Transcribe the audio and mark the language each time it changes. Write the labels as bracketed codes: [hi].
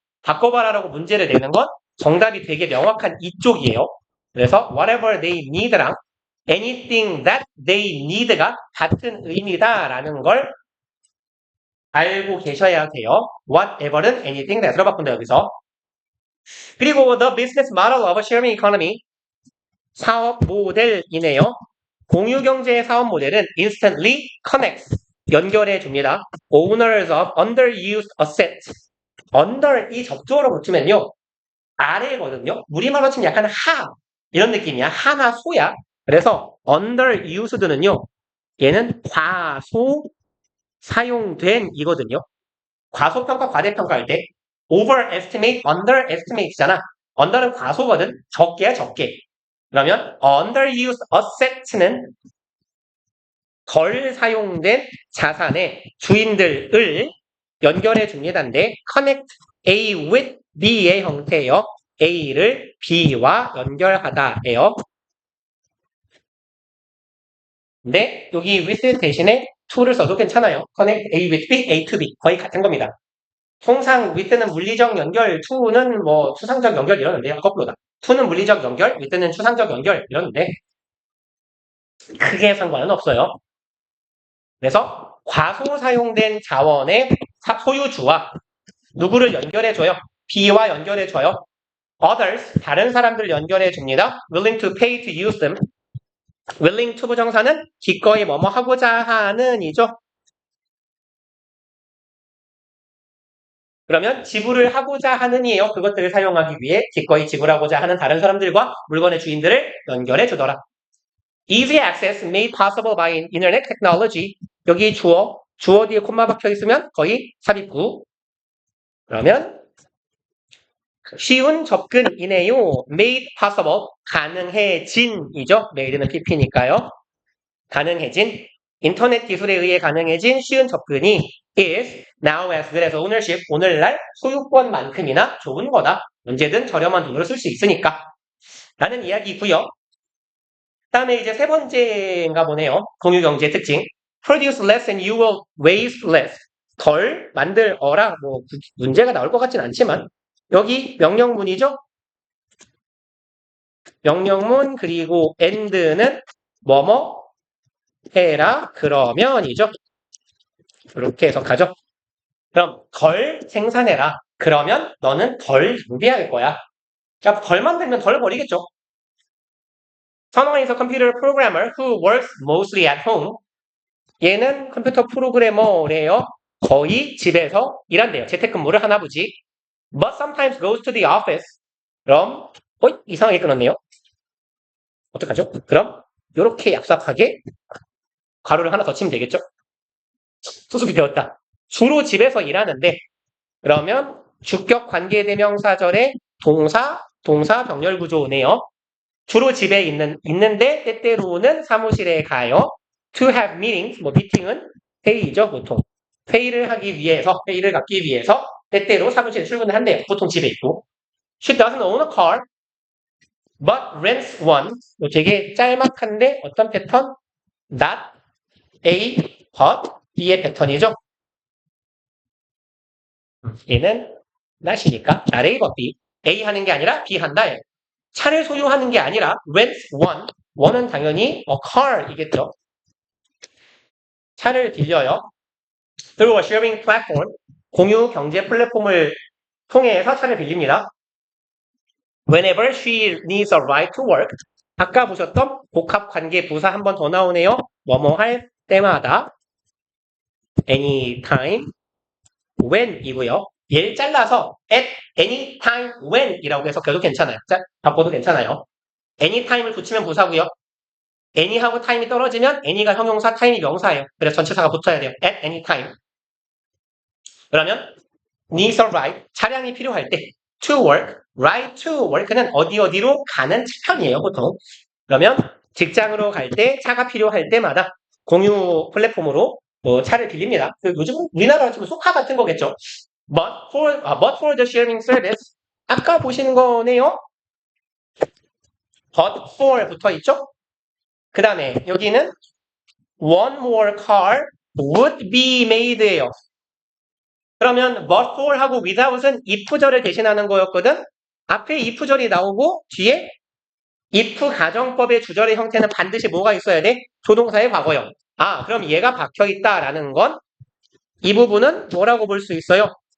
[ko] 바꿔봐라라고 문제를 내는 건 정답이 되게 명확한 이쪽이에요. 그래서 [en] whatever they need [ko] 랑 [en] anything that they need [ko] 가 같은 의미다라는 걸 알고 계셔야 돼요. whatever는 [en] anything that [ko] 으로 바꾼다 여기서. [en] 그리고 the business model of a sharing economy [ko] 사업 모델이네요. 공유경제의 사업 모델은 [en] instantly connects [ko] 연결해 줍니다. [en] owners of underused assets under [ko] 이 접두어로 붙이면요 아래거든요. 우리말로 치면 약간 이런 느낌이야. 하나 소야. 그래서 underused는요 얘는 과소 사용된 이거든요. 과소평가 과대평가할 때 [en] overestimate underestimate [ko] 잖아. under는 과소거든. 적게야 적게. 그러면 [en] underused assets [ko] 는 덜 사용된 자산의 주인들을 연결해 줍니다인데 [en] connect A with B [ko] 의 형태예요. A를 B와 연결하다예요. 근데 여기 with 대신에 to를 써도 괜찮아요. [en] connect A with B, A to B [ko] 거의 같은 겁니다. 통상 with는 물리적 연결, to는 추상적 연결 이러는데요. 거꾸로다. to는 물리적 연결, with는 추상적 연결 이러는데 크게 상관은 없어요. 그래서 과소 사용된 자원의 소유주와 누구를 연결해줘요? B와 연결해줘요. [en] Others, [ko] 다른 사람들 연결해줍니다. [en] Willing to pay to use them. [ko] Willing to 부정사는 기꺼이 뭐뭐 하고자 하는 이죠. 그러면 지불을 하고자 하는이에요. 그것들을 사용하기 위해 기꺼이 지불하고자 하는 다른 사람들과 물건의 주인들을 연결해주더라. [en] Easy access made possible by internet technology. [ko] 여기 주어 뒤에 콤마 박혀 있으면 거의 삽입구. 그러면 쉬운 접근이네요. made possible 가능해진이죠. made는 pp니까요. 가능해진 인터넷 기술에 의해 가능해진 쉬운 접근이 [en] is now as good as ownership [ko] 오늘날 소유권만큼이나 좋은 거다. 언제든 저렴한 돈으로 쓸 수 있으니까 라는 이야기고요. 다음에 이제 세 번째인가 보네요. 공유경제 특징. [en] Produce less and you will waste less. [ko] 덜 만들어라. 뭐 문제가 나올 것 같진 않지만 여기 명령문이죠. 명령문 그리고 and는 뭐뭐 해라 그러면이죠. 이렇게 해석하죠. 그럼 덜 생산해라. 그러면 너는 덜 낭비할 거야. 그러니까 덜 만들면 덜 버리겠죠. [en] 선호가 is a computer programmer who works mostly at home. [ko] 얘는 컴퓨터 프로그래머래요. 거의 집에서 일한대요. 재택근무를 하나 보지. [en] But sometimes goes to the office. [ko] 그럼 이상하게 끊었네요. 어떡하죠? 그럼 이렇게 얍삽하게 가로를 하나 더 치면 되겠죠? 수습이 되었다. 주로 집에서 일하는데 그러면 주격 관계대명사절의 동사 병렬 구조네요. 주로 집에 있는데 때때로는 사무실에 가요. [en] To have meetings, [ko] 뭐 미팅은 회의죠, 보통. 회의를 갖기 위해서 때때로 사무실에 출근을 한대요. 보통 집에 있고. [en] She doesn't own a car, but rents one. [ko] 뭐 되게 짤막한데 어떤 패턴? Not A, but B의 패턴이죠. 얘는 not이니까 not A, but B. A 하는 게 아니라 B 한다. 차를 소유하는 게 아니라 [en] rents one. [ko] one은 당연히 car이겠죠. 차를 빌려요. [en] through a sharing platform. [ko] 공유 경제 플랫폼을 통해서 차를 빌립니다. [en] Whenever she needs a ride to work. [ko] 아까 보셨던 복합관계 부사 한 번 더 나오네요. 뭐뭐 할 때마다 [en] anytime when [ko] 이고요. 얘를 잘라서 [en] at any time when [ko] 이라고 해석해도 괜찮아요. 자, 바꿔도 괜찮아요. anytime을 붙이면 부사고요. any하고 time이 떨어지면 any가 형용사, time이 명사예요. 그래서 전치사가 붙어야 돼요. [en] at any time. [ko] 그러면 [en] needs a ride, [ko] 차량이 필요할 때 [en] to work, ride to work [ko] 는 어디로 가는 차편이에요, 보통. 그러면 직장으로 갈 때, 차가 필요할 때마다 공유 플랫폼으로 차를 빌립니다. 요즘 우리나라로 치면 소카 같은 거겠죠. [en] But for the sharing service, [ko] 아까 보신 거네요. But for 붙어 있죠. 그 다음에 여기는 [en] one more car would be made예요. [ko] 그러면 but for 하고 without은 if절을 대신하는 거였거든. 앞에 if절이 나오고 뒤에 if 가정법의 주절의 형태는 반드시 뭐가 있어야 돼? 조동사의 과거형. 그럼 얘가 박혀있다라는 건 이 부분은 뭐라고 볼 수 있어요?